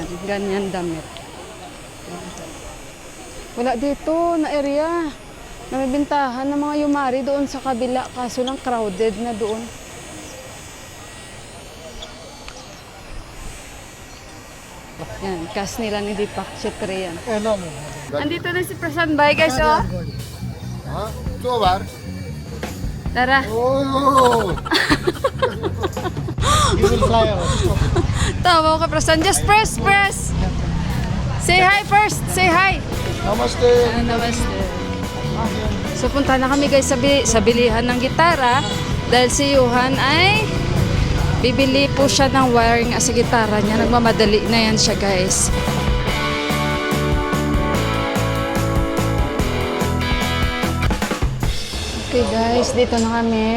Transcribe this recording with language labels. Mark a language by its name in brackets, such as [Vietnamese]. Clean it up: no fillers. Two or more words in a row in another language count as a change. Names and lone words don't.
[Filipino] Ganyan damit. Wala dito na area. Namibintahan ng mga yumari doon sa kabila. Kaso lang crowded na doon. Yan, cast nila ni Deepak Chetri yan. [English] No. [Filipino] Andito na si Prasan Bay guys, oh. [Hindi] हाँ तो बार [Filipino] Tara. ओह [English] You will fly out. [Filipino] Tawa ka, Prasan. [English] Just press. Say hi first. Say hi. [Nepali] नमस्ते Namaste. [Filipino] So punta na kami guys sa bilihan ng gitara dahil si Johan ay bibili po siya ng wire nga sa gitara niya. Nagmamadali na yan siya guys. Okay guys, dito na kami.